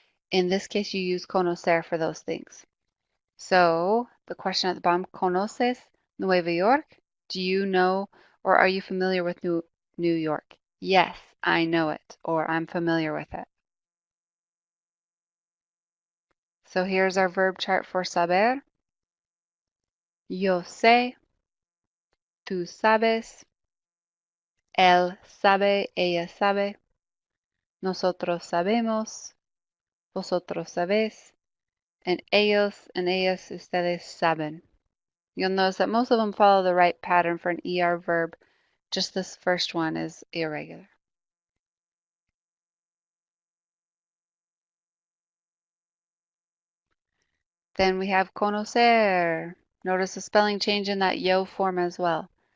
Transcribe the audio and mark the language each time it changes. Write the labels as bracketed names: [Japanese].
[English] In this case, you use conocer for those things. So the question at the bottom, [Spanish] ¿Conoces Nueva York? [English] Do you know or are you familiar with New York? Yes, I know it or I'm familiar with it. So here's our verb chart for saber. [Spanish] Yo sé, tú sabes, él sabe, ella sabe. Nosotros sabemos, vosotros sabéis, and ellos and ellas, ustedes saben. [English] You'll notice that most of them follow the right pattern for an ER verb. Just this first one is irregular. Then we have conocer. Notice the spelling change in that yo form as well.